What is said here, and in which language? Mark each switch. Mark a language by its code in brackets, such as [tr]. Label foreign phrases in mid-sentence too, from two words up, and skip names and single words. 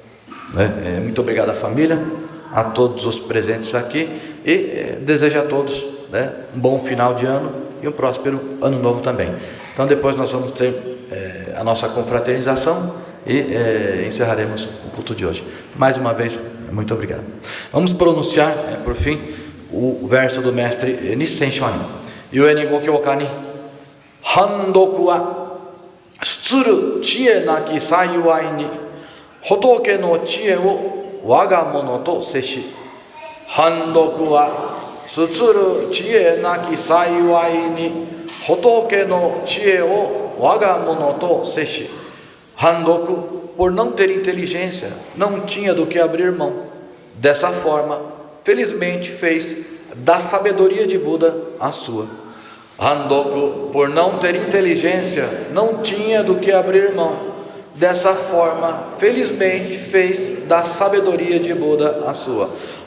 [pt] Muito obrigado à família, a todos os presentes aqui, e desejo a todos, né, um bom final de ano e um próspero ano novo também. Então depois nós vamos ter a nossa confraternização e encerraremos o culto de hoje. Mais uma vez, muito obrigado. Vamos pronunciar, por fim, o verso do mestre Nissen Shonin. [ja] 故に 御教歌 に 槃特 は つる 智恵 なき さゆあい に 仏 の 智恵 を 我が 物 と せし. 槃特 は つる 智恵 なき さゆあい に 仏 の 智恵 を 我が 物 と せし. [pt] Handoku, por não ter inteligência, não tinha do que abrir mão. Dessa forma, felizmente fez da sabedoria de Buda a sua. Handoku, por não ter inteligência, não tinha do que abrir mão. Dessa forma, felizmente fez da sabedoria de Buda a sua.